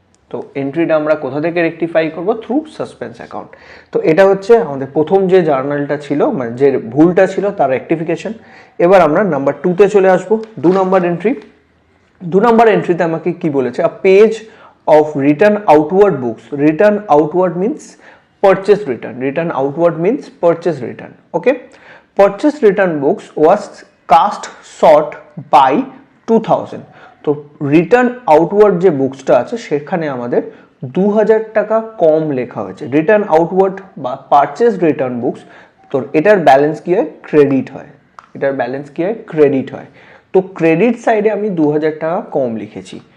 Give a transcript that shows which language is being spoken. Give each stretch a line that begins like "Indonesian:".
Bangla: তো এন্ট্রিটা আমরা কোথা থেকে রেকটিফাই করব, থ্রু সাসপেন্স অ্যাকাউন্ট। তো এটা হচ্ছে আমাদের প্রথম যে জার্নালটা ছিল, মানে যে ভুলটা ছিল তার রেকটিফিকেশন। এবার আমরা নাম্বার 2-তে চলে আসবো, 2 নম্বর এন্ট্রি। 2 নম্বর এন্ট্রিতে আমাকে কি বলেছে,
English: A page of return outward books. Return outward means purchase return. Return outward means purchase return. Okay. Purchase return books was cast short by 2000.
Bangla: তো রিটার্ন আউটওয়ার্ড যে বুকসটা আছে সেখানে আমাদের 2000 টাকা কম লেখা হয়েছে। রিটার্ন আউটওয়ার্ড বা পারচেজ রিটার্ন বুকস, তো এটার ব্যালেন্স কি হয়, ক্রেডিট হয়। এটার ব্যালেন্স কি হয়, ক্রেডিট হয়। তো ক্রেডিট সাইডে আমি 2000 টাকা কম লিখেছি।